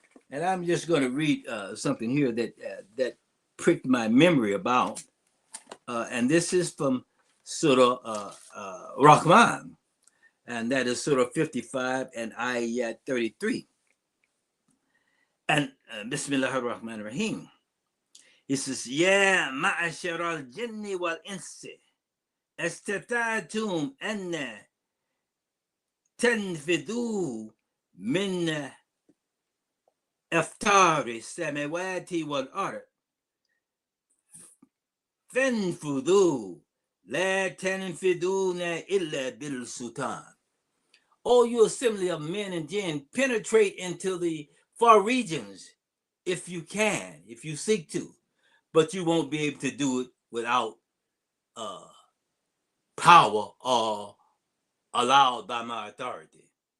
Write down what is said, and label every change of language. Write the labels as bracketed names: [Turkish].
[English] And I'm just going to read something here that pricked my memory about. And this is from Surah Rahman. and that is Surah 55 and Ayat 33. And Bismillah ar-Rahman ar-Rahim. He says, [Arabic] Ya ma'ashar al-jinni wal-insi استطعتم أن تنفذوا من أفطار السماوات والأرض فانفذوا لا تنفذون إلا بالسلطان. [English] O you assembly of men and jinn, penetrate into the far regions if you can, if you seek to, but you won't be able to do it without power or allowed by my authority.